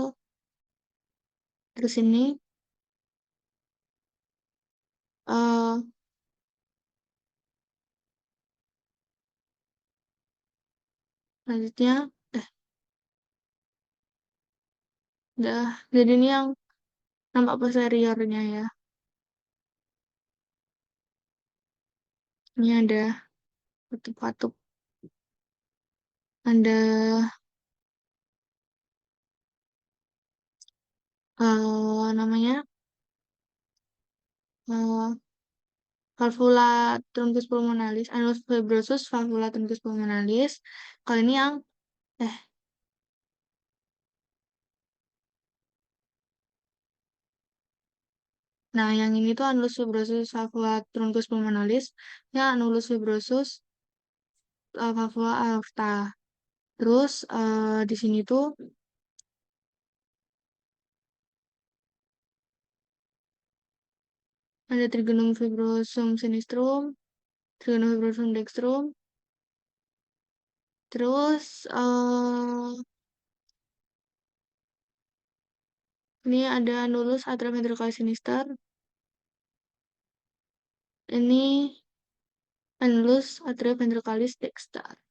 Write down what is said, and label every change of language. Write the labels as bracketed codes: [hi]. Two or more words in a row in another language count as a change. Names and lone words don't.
[id] Terus ini uh, selanjutnya udah, jadi ini yang nampak posteriornya ya. Ini ada katup-katup, ada namanya uh, [la] valvula truncus pulmonalis, annulus fibrosus valvula truncus pulmonalis. [id] Kalau ini yang eh nah yang ini tuh [la] annulus fibrosus valvula truncus pulmonalis, ya annulus fibrosus valvula aorta. [id] Terus di sini tuh ada [la] trigonum fibrosum sinistrum, trigonum fibrosum dextrum. [id] Terus ini ada [la] annulus atrioventricular sinister. Ini annulus atrioventriculis dexter.